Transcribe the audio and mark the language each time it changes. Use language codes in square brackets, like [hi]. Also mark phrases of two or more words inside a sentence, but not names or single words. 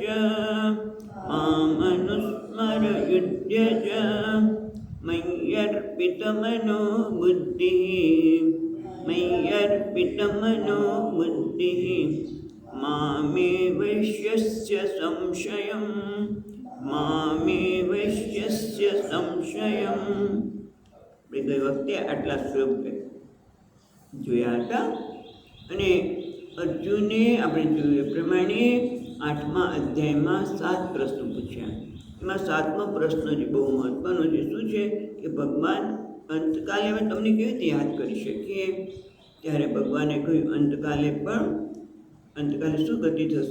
[sa] च मय्यर्पितमनो बुद्धिः मामे वैश्यस्य संशयम्। [gu] ગઈ વખતે આટલા શ્લોક જોયા હતા। અને અર્જુને આપણે જોયું એ પ્રમાણે 8મા અધ્યાયમાં 7 પ્રશ્નો પૂછ્યા. એમાં 7મો પ્રશ્ન જે બહુ મહત્વનો છે શું છે કે ભગવાન અંતકાલે અમે તમને કેવી રીતે યાદ કરી શકીએ? ત્યારે ભગવાને કહ્યું અંતકાલે શું ગતિ થશે?